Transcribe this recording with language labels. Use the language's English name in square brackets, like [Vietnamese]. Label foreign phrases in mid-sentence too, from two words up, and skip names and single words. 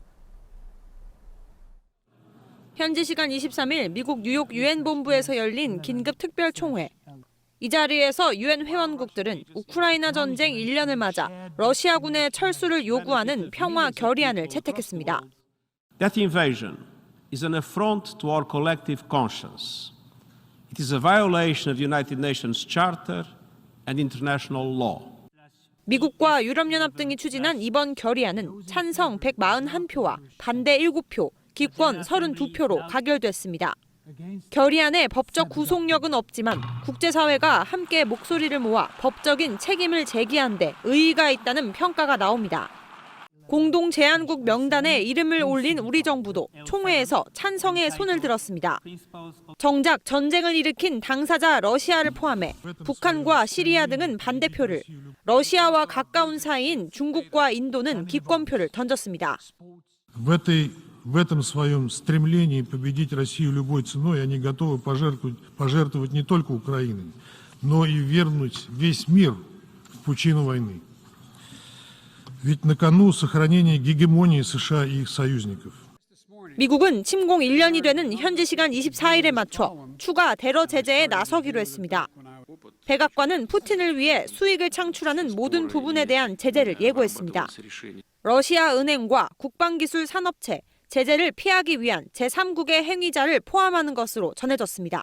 [Korean] 현지 시간 23일 미국 뉴욕 유엔 본부에서 열린 긴급 특별 총회. 이 자리에서 유엔 회원국들은 우크라이나 전쟁 1년을 맞아 러시아군의 철수를 요구하는 평화 결의안을 채택했습니다. [English] That invasion is an affront to our collective conscience. It is a violation of the United Nations Charter and international law. [Korean] 미국과 유럽연합 등이 추진한 이번 결의안은 찬성 141표와 반대 7표, 기권 32표로 가결됐습니다. 결의안의 법적 구속력은 없지만 국제사회가 함께 목소리를 모아 법적인 책임을 제기한 데 의의가 있다는 평가가 나옵니다. 공동제안국 명단에 이름을 올린 우리 정부도 총회에서 찬성의 손을 들었습니다. 정작 전쟁을 일으킨 당사자 러시아를 포함해 북한과 시리아 등은 반대표를, 러시아와 가까운 사이인 중국과 인도는 기권표를 던졌습니다. [Russian] В этом своем стремлении победить Россию любой ценой они готовы пожертвовать не только Украиной, но и вернуть весь мир в пучину войны. Ведь на кону сохранение гегемонии США и их союзников. [Korean] 미국은 침공 1년이 되는 현지 시간 24일에 맞춰 추가 대러 제재에 나서기로 했습니다. 백악관은 푸틴을 위해 수익을 창출하는 모든 부분에 대한 제재를 예고했습니다. 러시아 은행과 국방기술 산업체, 제재를 피하기 위한 제3국의 행위자를 포함하는 것으로 전해졌습니다.